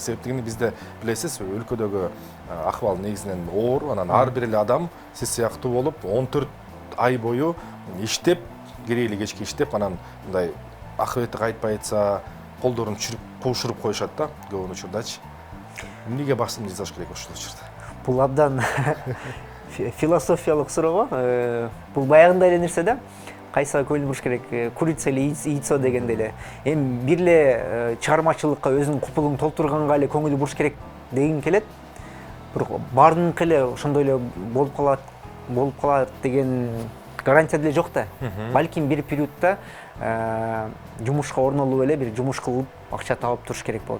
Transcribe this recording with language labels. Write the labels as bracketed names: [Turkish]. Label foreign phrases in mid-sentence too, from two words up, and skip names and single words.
[Kyrgyz] Себептени бизде билесиз, өлкөдөгү акыбал негизинен оор, анан ар бир эле адам сиз сыяктуу болуп 14 ай бою иштеп, керейли кечке иштеп, анан мындай акыбети кайтпай атса, колдорун куушуруп коюшат да, көп учурдачы. Эмнеге басым жасаш керек ошол учурда? Бул абдан философиялык суроого. Бул баягындай эле нерсе да. Кайсыга көңүл буруш керек, [Russian] курица или яйцо [Kyrgyz] дегенде эле. Эми бир эле чыгармачылыкка өзүнүн купулун толтурганга эле көңүл буруш керек дегим келет. Бирок баарыныкы эле ошондой эле болуп калат деген гарантия деле жок да. Балким бир периодта жумушка орнолуп эле бир жумуш кылып акча таап туруш керек болот.